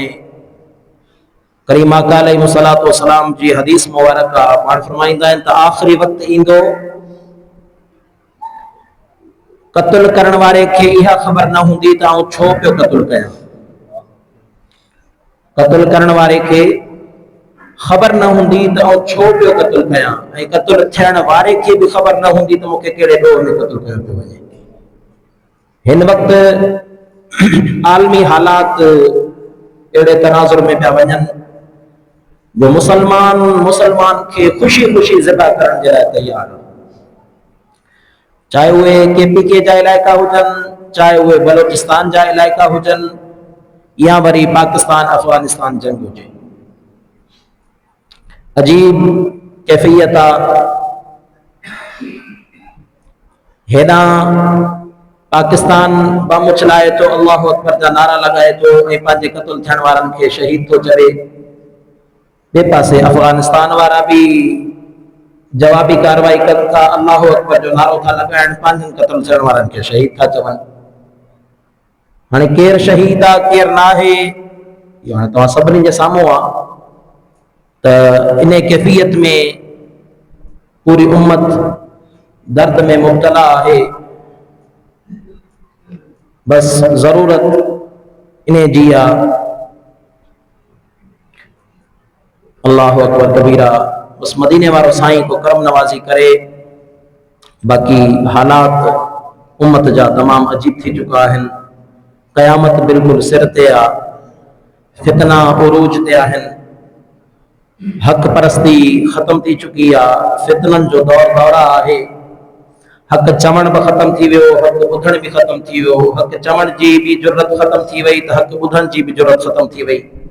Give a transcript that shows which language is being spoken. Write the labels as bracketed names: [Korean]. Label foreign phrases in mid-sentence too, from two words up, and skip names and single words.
[Sindhi] करीम आका [Arabic] عليه الصلاة والسلام [Sindhi] जी हदीस मुबारक पाण फरमाईंदा आहिनि त आख़िरी वक्त ईंदो कत्ल करण वारे खे इहा ख़बर न हूंदी त आउं छो पियो कत्ल कयां। कत्ल करण वारे खे खबर न होंगी तो आउं छो पियो कत्ल कयां। ऐं कत्ल थियण वारे खे भी खबर न होंगी तो मूंखे कहिड़े ॾोह में कत्ल कयो पियो वञे। हिन वक्त आलमी हालात अहिड़े तनाज़ुर में पिया वञनि जो मुसलमान खे ख़ुशी ख़ुशी ज़िबा करण जे लाइ तैयार, चाहे उहे KPK जा इलाइक़ा हुजनि, चाहे उहे बलोचिस्तान जा इलाइक़ा हुजनि, या वरी पाकिस्तान अफगानिस्तान जंग हुजे। अजीब कैफियत आहे। हेॾां पाकिस्तान बम चलाए तो, [Arabic] الله أكبر [Sindhi] जा नारा लगाए तो ऐं पंहिंजे क़त्ल थियण वारनि खे शहीद तो चवे। ॿिए पासे अफगानिस्तान वारा भी जवाबी कार्रवाई कनि था, [Arabic] الله أكبر [Sindhi] जो नारो था लगाइण, पंहिंजनि क़त्ल थियण वारनि खे शहीद था चवनि। हाणे केर शहीद आहे केर ना आहे इहो हाणे तव्हां सभिनी जे साम्हूं आहे। त इन कैफियत में पूरी उम्मत दर्द में मुब्तला है। बस जरूरत इन्हें जी आहे। [Arabic] الله أكبر كبيرا. [Sindhi] बस मदीने वारो साईं को करम नवाजी करे। बाकी हालात उम्मत जा तमाम अजीब थी चुका आहिनि। क़यामत बिल्कुल सिर ते आहे। फितना उरूज ते आहिनि। हक परस्ती खत्म थी चुकी आहे। फितनन जो दौरा आहे। हक चवण भी खत्म थी वियो, हक ॿुधण भी खत्म थी वियो। हक चवण जी भी जुर्रत खत्म थी वई तो हक ॿुधण जी भी जुर्रत खत्म थी वई।